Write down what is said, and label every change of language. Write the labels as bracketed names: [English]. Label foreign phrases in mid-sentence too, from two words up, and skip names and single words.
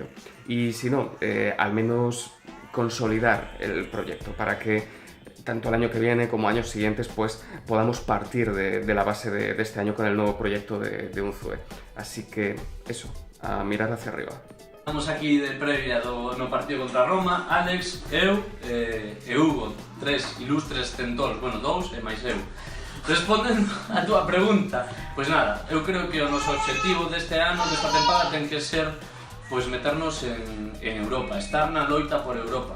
[Spanish] Y si no, al menos consolidar el proyecto para que tanto el año que viene como años siguientes pues podamos partir de la base de este año con el nuevo proyecto de Unzué. Así que eso, a mirar hacia arriba. [Galician] Estamos aquí de previa no partido contra Roma, Alex, eu e Hugo, 3 ilustres centóns, bueno, 2 e máis eu. Respondendo a túa pregunta, pois nada, eu creo que o noso obxectivo deste ano, desta temporada, ten que ser pois meternos en Europa, estar na loita por Europa.